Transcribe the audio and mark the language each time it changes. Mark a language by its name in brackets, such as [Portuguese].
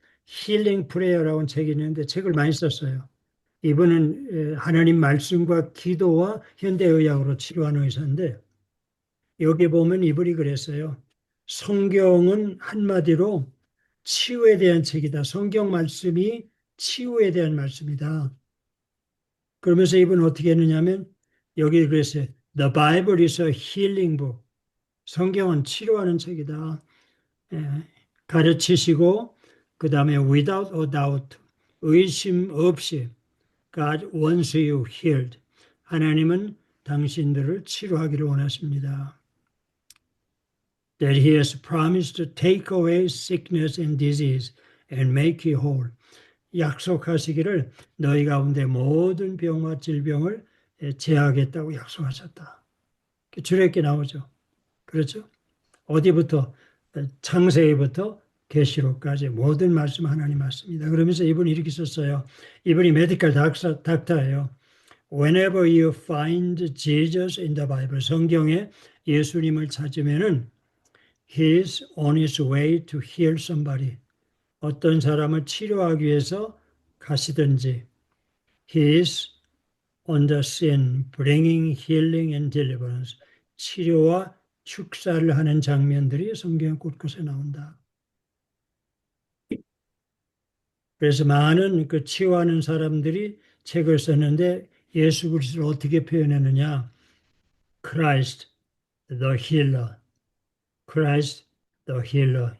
[Korean] 힐링 프레이어라고 책이 있는데 책을 많이 썼어요. 이분은 하나님 말씀과 기도와 현대의학으로 치료하는 의사인데 여기 보면 이분이 그랬어요. 성경은 한마디로 치유에 대한 책이다. 성경 말씀이 치유에 대한 말씀이다. 그러면서 이분은 어떻게 했느냐면 여기 그랬어요. [English] The Bible is a healing book. [Korean] 성경은 치료하는 책이다. 예, 가르치시고 그 다음에 [English] without a doubt [Korean] 의심 없이 [English] God wants you healed. [Korean] 하나님은 당신들을 치료하기를 원하십니다. [English] That he has promised to take away sickness and disease and make you whole. [Korean] 약속하시기를 너희 가운데 모든 병과 질병을 제하겠다고 약속하셨다. 주례게 나오죠. 그렇죠? 어디부터? 창세기부터 계시록까지 모든 말씀 하나님 말씀입니다. 그러면서 이분이 이렇게 썼어요. 이분이 메디컬 닥터예요. [English] Whenever you find Jesus in the Bible, [Korean] 성경에 예수님을 찾으면은 [English] He is on his way to heal somebody. [Korean] 어떤 사람을 치료하기 위해서 가시든지 [English] He is on the scene, bringing healing and deliverance. [Korean] 치료와 축사를 하는 장면들이 성경 곳곳에 나온다. 그래서 많은 그 치유하는 사람들이 책을 썼는데 예수 그리스도를 어떻게 표현했느냐? [English] Christ the healer. Christ the healer.